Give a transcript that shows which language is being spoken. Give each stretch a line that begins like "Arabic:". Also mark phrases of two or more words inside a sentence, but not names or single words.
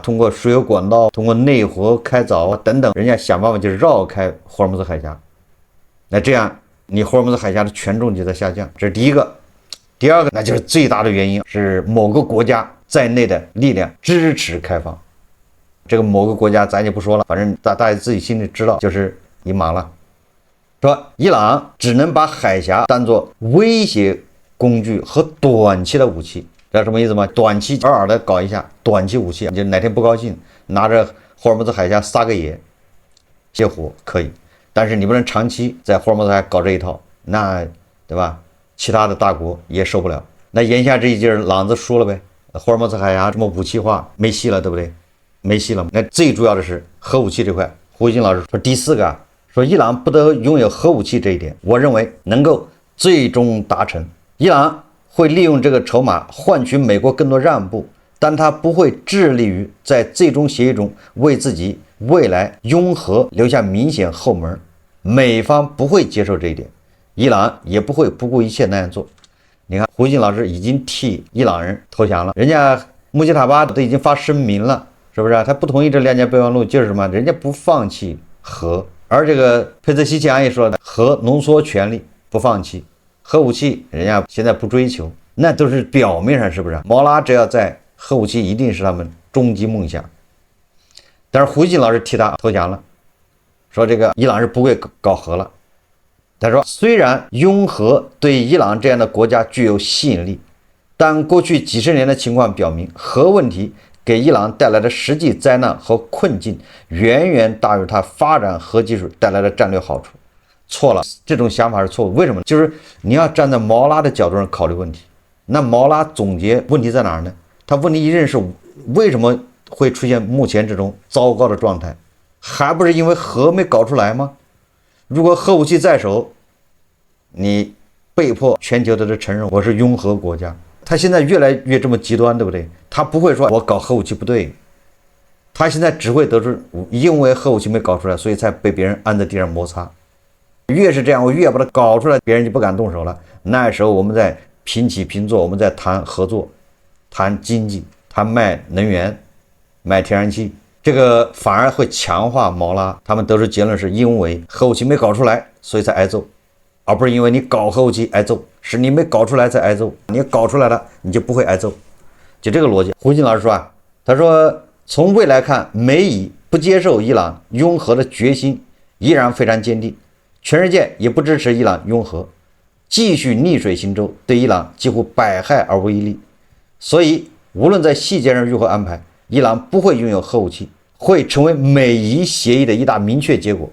Chinese: 通過輸油管道，通過內河開鑿等等，人家想辦法就繞開霍爾木茲海峽。那這樣你霍爾木茲海峽的權重就在下降，這是第一個。第二個，那就是最大的原因是某個國家在內的力量支持開放。這個某個國家咱就不說了，反正大家自己心裡知道，就是伊朗了。說伊朗只能把海峡當作威脅工具和短期的武器，知道什麼意思嗎？短期偶爾的搞一下短期武器，就哪天不高興拿着霍爾木茲海峽撒個野泄火可以，但是你不能長期在霍爾木茲海搞這一套，那對吧？其他的大国也受不了。那言下之意就是朗子輸了唄，霍爾木茲海峽這麼武器化沒戲了，對不對？沒戲了。那最主要的是核武器這塊，胡錫進老師說第四個說伊朗不得擁有核武器這一點，我認為能夠最終達成。伊朗會利用這個籌碼換取美國更多讓步，但他不會致力於在最終協議中為自己未來擁核留下明顯後門。美方不會接受這一點，伊朗也不會不顧一切那樣做。你看胡錫進老師已經替伊朗人投降了，人家穆吉塔巴都已經發聲明了，是不是他不同意这2件備忘錄，就是什麼？人家不放棄核。而這個佩澤西奇揚也說的，核濃縮權利不放棄，核武器人家現在不追求，那都是表面上，是不是？毛拉只要在，核武器一定是他們終極夢想。但是胡錫進老師替他投降了，說這個伊朗是不會搞核了。他說，雖然擁核對伊朗這樣的國家具有吸引力，但過去幾十年的情況表明，核問題給伊朗帶來的實際災難和困境遠遠大於它發展核技術帶來的戰略好處。錯了，這種想法是錯誤。為什麼？就是你要站在毛拉的角度上考慮問題。那毛拉總結問題在哪兒呢？他問題一認識為什麼會出現目前這種糟糕的狀態，還不是因為核沒搞出來嗎？如果核武器在手，你被迫全球都承認我是拥核國家。他現在越来越这麼極端，对不对？他不會說我搞核武器不对，他現在只會得出因為核武器沒搞出來，所以才被別人按在地上摩擦。越是這樣，我越把它搞出來，別人就不敢動手了。那時候我們在平起平坐，我們在談合作、談經濟、談賣能源、賣天然氣，這個反而會強化毛拉他們得出結論，是因為核武器沒搞出來，所以才挨揍，而不是因為你搞核武器挨揍，是你沒搞出來才挨揍。你搞出來了，你就不會挨揍。就這個邏輯。胡金老師說啊，他說從未來看，美以不接受伊朗擁核的決心依然非常堅定，全世界也不支持伊朗擁核，繼續逆水行舟，對伊朗幾乎百害而無一利。所以無論在細節上如何安排，伊朗不會擁有核武器，會成為美伊協議的一大明確結果。